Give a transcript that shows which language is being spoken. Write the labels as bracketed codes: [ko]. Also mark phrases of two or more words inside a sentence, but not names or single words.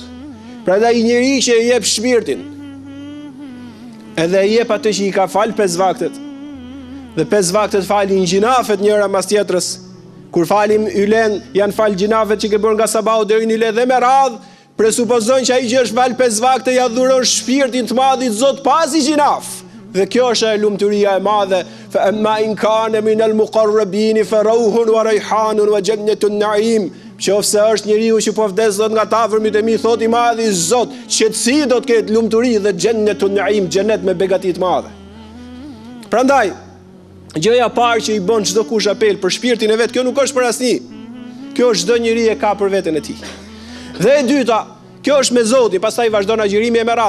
[sq] Prandaj i njeriu që i jep shpirtin, edhe i jep atë që i ka fal 5 vaktet, dhe 5 vaktet falin gjinafet njëra mas tjetrës. Kur falim ylen, janë fal gjinafet që ke bërë nga sabahu deri në ylen dhe me radhë, presupozojnë që ai që është fal 5 vakte ja dhuron shpirtin të madhit Zot pasi gjinaf. Dhe kjo është e lumturia e madhe. [ar] فأما إن كان من المقربين فروح وريحان وجنة نعيم. [sq] Nëse është njeriu që po vdes Zot nga tafërmit e mi, thot i madhi Zot, qetësi do të ketë, lumturi dhe [ar] جنة نعيم, [sq] xhenet me begati të madhe. Prandaj, gjëja parë që i bën çdo kush apel për shpirtin e vet, kjo nuk është për asnjë. Kjo çdo njeri e ka për veten e tij. Dhe e dyta, kjo është me Zotin, pastaj vazhdon agjërimi e merat.